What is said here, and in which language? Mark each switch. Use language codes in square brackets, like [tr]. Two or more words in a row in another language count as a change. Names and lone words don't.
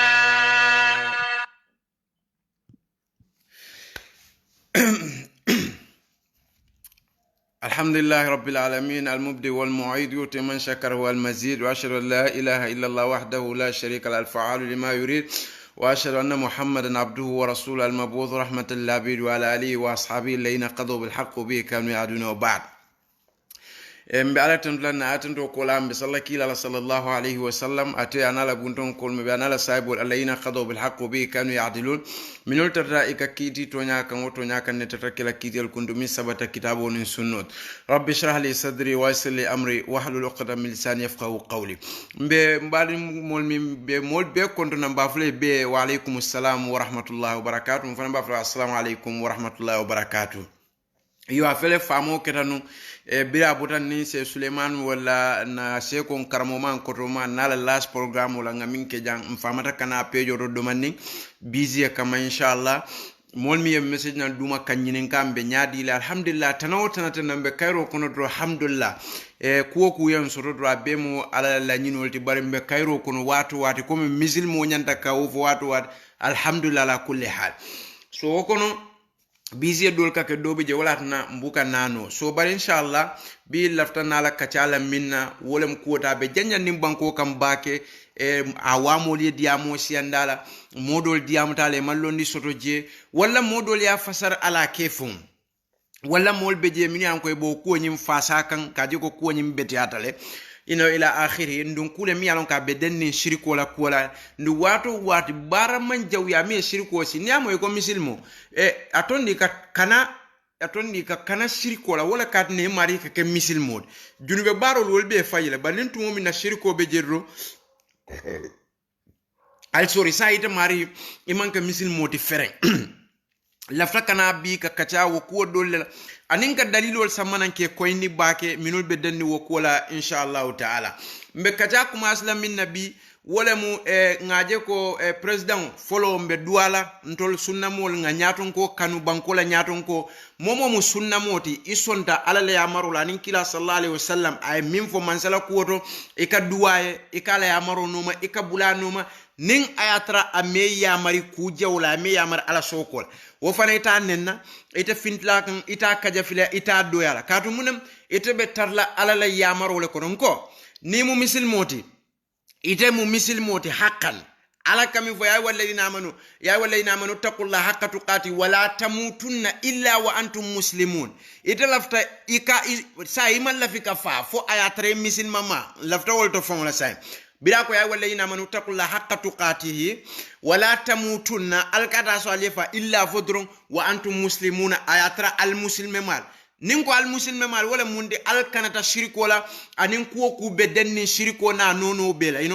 [ar] الحمد لله رب العالمين المبدئ والمعيد يؤتي من شكر والمزيد وأشهد أن لا إله إلا الله وحده لا شريك له الفعال لما يريد وأشهد أن محمدا عبده ورسوله المبعوث رحمة للعبيد وعلى آله وأصحابه الذين قضوا بالحق به كانوا يعدون وبعد [snk] mbe ala tandula na atando ko lambe sallaki [ar] صلى الله عليه وسلم [snk] ate anala bunton ko mbe anala saibul [ar] علينا قدوا بالحق به كانوا يعدلون [snk] minul tata ikakiti tonya kan woto nya kan ne tata kila kitel kundu min sabata kitabo nin sunnat [ar] رب اشرح لي صدري ويسر لي أمري واحلل عقدة من لساني يفقهوا قولي [snk] mbe mbali mol mi be mol be konto na mbafle be [ar] وعليكم السلام ورحمة الله وبركاته [snk] mfana mbafle [ar] السلام عليكم ورحمة الله وبركاته [snk] yo afele famo ketanu bira botan ni se Suleiman wala na se kon karamo man koto man na la [en] last programme [snk] wala ngamin ke jang mfamata kana pejo do domani busy kama inshallah mol mi message na duma kanyinin kambe nyaadi la alhamdulillah tanawo tanata nambe kayro kono do alhamdulillah kuwo ku yan soto do abemo ala la nyinolti bari mbe kayro kono watu ko misil mo nyanta ka wo watu [ar] الحمد لله على كل حال [snk] so kono busy dol ka ke dobe je wala na mbuka nano so bar inshallah bi lafta nala kacala minna wolem kuota be janya nim banko kam bake awamol ye diamo siandala modol diamtale mallondi soto je wala modol ya fasar ala kefum wala mol beje min yan koy bo ko nyim fasa kan kaje ko nyim betiatale [ar] إلى آخره [snk] ndun kule mi yalon ka be denni shiriko la kola ndu wati bara man jaw ya mi shiriko si nyamo ko misilmo atondi ka kana shiriko la wala kat ne mari ka ke misilmo junube barol wol be fayila balin tumo min na shiriko be jerro al sori sayita mari iman ka misilmo ti fere lafta kana bi ka kacha wo ko dolle anin ka dalilol samanan ke koyni bake minul be denni wo kola [ar] إن شاء الله تعالى [snk] mbe kacha kuma aslam min nabi wala mu ngaje ko president folo mbe duala ntol sunnamol nga nyaton ko kanu bankola nyaton ko momo mu sunnamoti isonta alale ya marula nin kila [ar] صلى الله عليه وسلم [snk] ay min fo mansala kuoto e ka duwaye e kala ya maro noma e ka bula noma nin ayatra ame ya mari ku jawla ame ya mar ala sokol wo fana ita nenna ita fintla kan ita kajafila ita doyala katu munam ita be tarla alala ya maro le konon ko ni mu misil moti ite mu misil moti haqqan ala kami fo [ar] يا أيها الذين آمنوا اتقوا الله حق تقاته ولا تموتن إلا وأنتم مسلمون [snk] ite lafta ika sa iman lafika fa fo ayatre misil mama lafta wolto fon la say bila ko [ar] يا أيها الذين آمنوا اتقوا الله حق تقاته ولا تموتن [snk] alkata so alifa illa fodron [ar] وأنتم مسلمون [snk] ayatra al muslimal nin ko al muslime mal wala munde al kanata shiriko la anin ko ku bedenni shiriko na nono bela